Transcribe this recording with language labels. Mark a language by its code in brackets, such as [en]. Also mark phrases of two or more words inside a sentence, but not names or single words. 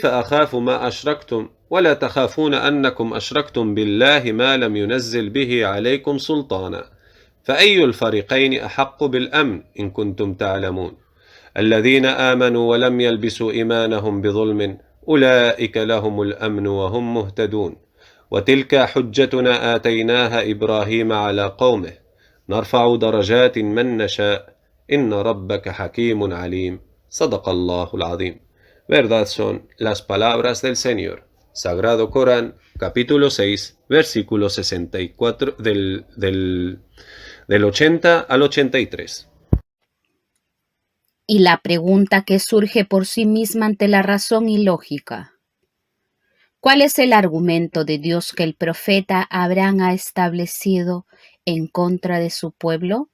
[ar] أخاف ما أشركتم ولا تخافون أنكم أشركتم بالله ما لم ينزل به عليكم سلطانا فأي الفريقين أحق بالأمن إن كنتم تعلمون الذين آمنوا ولم يلبسوا إيمانهم بظلم أولئك لهم الأمن وهم مهتدون وتلك حجتنا آتيناها إبراهيم على قومه نرفع درجات من نشاء إن ربك حكيم عليم صدق الله العظيم. [es] Verdad son las palabras del Señor. Sagrado Corán, capítulo 6, versículo 64 del 80 al 83. Y la pregunta que surge por sí misma ante la razón y lógica: ¿cuál es el argumento de Dios que el profeta Abraham ha establecido en contra de su pueblo?